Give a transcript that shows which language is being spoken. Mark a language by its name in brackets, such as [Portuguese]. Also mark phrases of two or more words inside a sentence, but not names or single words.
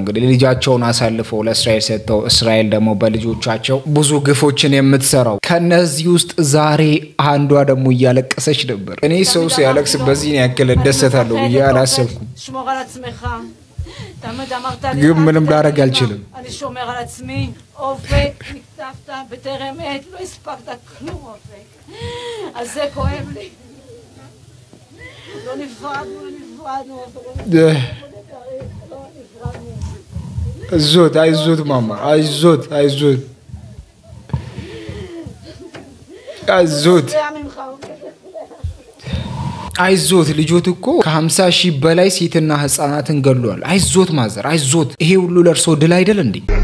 [Amharic] እንግዲህ ልጃቸውን አሳልፈው ለእስራኤል ሰጥተው እስራኤል ደግሞ በልጆቻቸው ብዙ ግፎችን የምትሰራው። ከነዚህ ውስጥ ዛሬ አንዷ ደግሞ እያለቀሰች ነበር። እኔ ሰው ሲያለቅስ በዚህ ያክል ደስታለሁ ብዬ አላሰብኩም። ግን ምንም ላደርግ አልችልም። [Hebrew] אני שומר על עצמי, אופק, נקטפת בטרם עת, לא הספקת כלום אופק. אז זה כואב לי. לא נפרדנו. [Amharic] አይዞት ማማ አይዞት ልጆት እኮ ከ50,000 በላይ ሴትና ህፃናትን ገድሏል። አይዞት ማዘር አይዞት። ይሄ ሁሉ ለርሶ ድል አይደል እንዴ?